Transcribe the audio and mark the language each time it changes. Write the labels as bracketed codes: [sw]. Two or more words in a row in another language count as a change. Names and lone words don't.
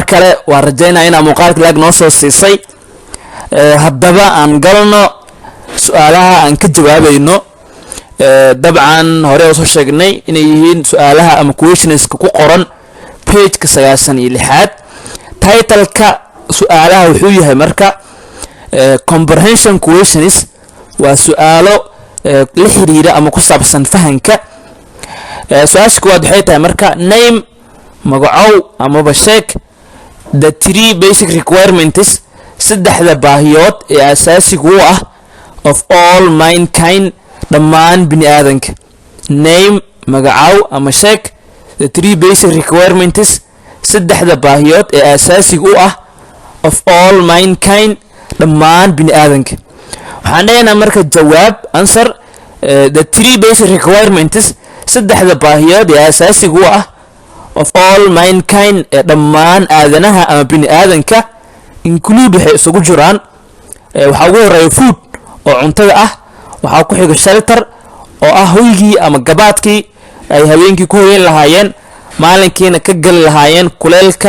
[so] kale waa rajaynaa inaa muuqaalka laag noo soo siisay haddaba aan galno su-aalaha aan ka jawaabayno dabcan hore oo soo sheegnay inay yihiin su-aalaha ama questionska ku qoran pageka 96aad titleka su-aalaha wuxuu yahay marka [en] comprehension questions [so] waa su-aalo la xiriira ama ku saabsan fahanka su-aasha kuwaad waxay tahay marka name magacow amaba sheeg [en] the three basic requirements [so] saddexda baahiyood ee asaasiga u ah [en] of all mankind [so] dhammaan bini aadanka name magacow ama sheeg [en] the three basic requirements [so] saddexda baahiyood ee asaasiga u ah [en] of all mankind [so] dhammaan bini aadanka waxaan dhahaynaa marka jawaab [en] answer the three basic [so] requirements saddexda baahiyood ee asaasiga u ah [en] of all mankind [so] ee dhammaan aadanaha ama bini aadanka include waxay isugu jiraan waxaa ugu horeeya food oo cuntada ah waxaa ku xiga shelter oo ah hoygii ama gabaadkii ay habeenkii ku hoyan lahaayeen maalinkiina ka gali lahaayeen kuleelka